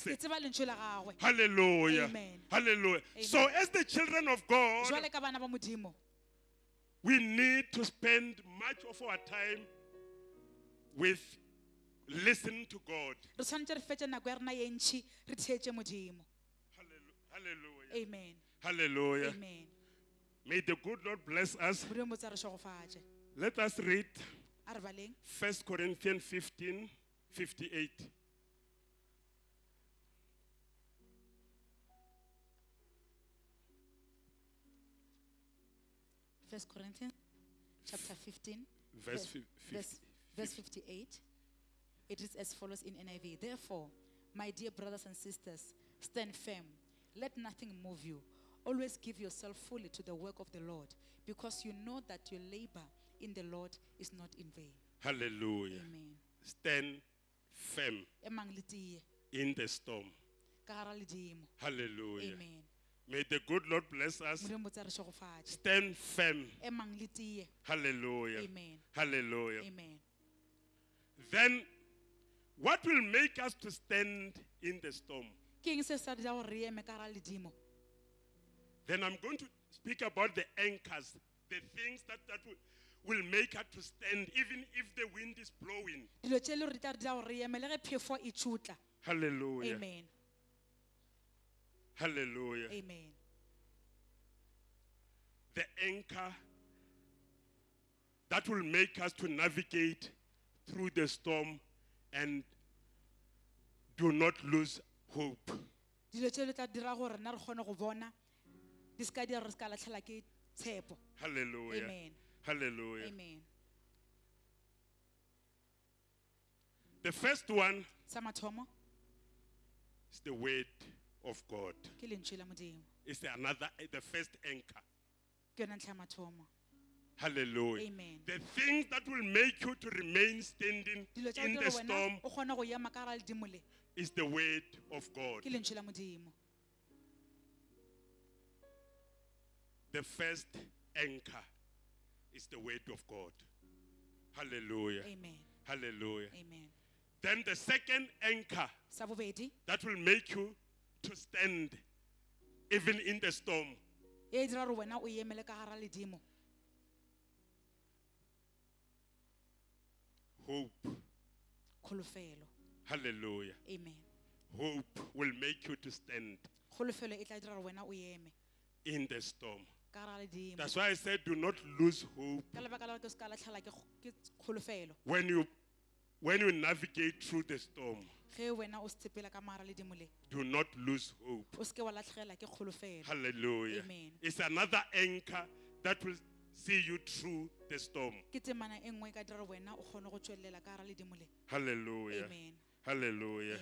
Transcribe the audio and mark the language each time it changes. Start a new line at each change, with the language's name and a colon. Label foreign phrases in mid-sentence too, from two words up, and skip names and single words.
Northern Sotho: Ke tseba lentshwi la gagwe.
English: Hallelujah. Amen. Hallelujah. Amen. So as the children of God,
Northern Sotho: Jwale ka bana ba modimo.
English: we need to spend much of our time with listening to God.
Northern Sotho: Re tshwanetse re fetše nako ya rena ye ntšhi re theetše modimo.
English: Hallelujah. Amen. Hallelujah. Amen. May the good Lord bless us.
Northern Sotho: Modimo tsa re šogofatše.
English: Let us read
Northern Sotho: A re baleng.
English: 1 Corinthians 15:58. First Corinthians chapter 15 Verse verse 58. It is as follows in NIV. Therefore, my dear brothers and sisters, stand firm. Let nothing move you. Always give yourself fully to the work of the Lord, because you know that your labor in the Lord is not in vain. Hallelujah. Amen. Stand firm
Northern Sotho: Emang le tiye,
English: in the storm.
Northern Sotho: ka gara ledimo.
English: Hallelujah. Amen. May the good Lord bless us.
Northern Sotho: Modimo tsa re šogofatše.
English: Stand firm.
Northern Sotho: Emang le tiye.
English: Hallelujah. Amen. Hallelujah. Amen. Then, what will make us to stand in the storm?
Northern Sotho: Ke eng se sa dira gore re eme ka gara ledimo?
English: Then I'm going to speak about the anchors, the things that will make us to stand even if the wind is blowing.
Northern Sotho: Dilo tše e le gore di tla re dira gore re eme le ge phefo e tšhutla.
English: Hallelujah. Amen. Hallelujah. Amen. The anchor that will make us to navigate through the storm and do not lose hope.
Northern Sotho: Dilo tše le tla dira gore rena re kgone go bona di ska dira re ska latlhela ke tshepo.
English: Hallelujah. Amen. Hallelujah. Amen. The first one
Northern Sotho: Sa mathomo
English: is the word of God.
Northern Sotho: ke lentshwi la modimo.
English: It's the first anchor.
Northern Sotho: Ke yona ntlha ya mathomo.
English: Hallelujah. Amen. The things that will make you to remain standing
Northern Sotho: Dilo tša
English: in
Northern Sotho: go
English: the
Northern Sotho: dira wena
English: storm
Northern Sotho: o kgone go ema ka gara ledimo le
English: is the word of God.
Northern Sotho: ke lentshwi la modimo.
English: The first anchor is the word of God. Hallelujah. Amen. Hallelujah. Amen. Then the second anchor
Northern Sotho: Sa bobedi
English: that will make you to stand even in the storm
Northern Sotho: e dira gore wena o emele ka gara ledimo.
English: hope.
Northern Sotho: Kgolofelo.
English: Hallelujah. Amen. Hope will make you to stand
Northern Sotho: Kgolofelo e tla dira gore wena o eme
English: in the storm.
Northern Sotho: ka gara ledimo.
English: That's why I said do not lose hope
Northern Sotho: Ka lebaka la gore ke ska latlhela ke kgolofelo.
English: when you navigate through the storm.
Northern Sotho: Ge wena o se tshepela ka mara ledimo le
English: Do not lose hope.
Northern Sotho: o se ke wa latlhela ke kgolofelo.
English: Hallelujah. Amen. It's another anchor that will see you through the storm.
Northern Sotho: Ke temana e nngwe e ka dira gore wena o kgone go tswelela ka gara ledimo le.
English: Hallelujah. Amen. Hallelujah.